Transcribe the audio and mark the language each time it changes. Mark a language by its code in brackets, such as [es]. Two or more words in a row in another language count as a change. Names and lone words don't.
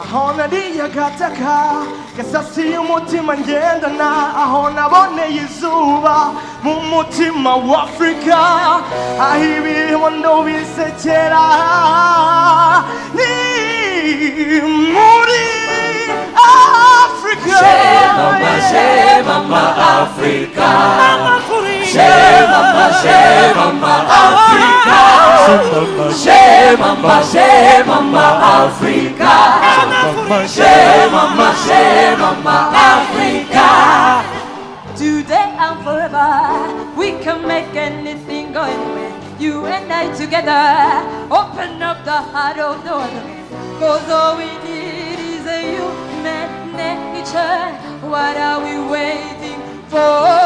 [rw] nariye gataka gasasiye umutima ngendana aho naboneye izuba mu mutima w'Afrika aho ibibondo bisekera ni muri Africa. Shemama Africa. Shemama Africa. Shemama Africa. Shemama Africa. [en] Today and forever, we can make anything go anywhere. You and I together, open up the heart of the world. Cause all we need is a human nature. What are we waiting for?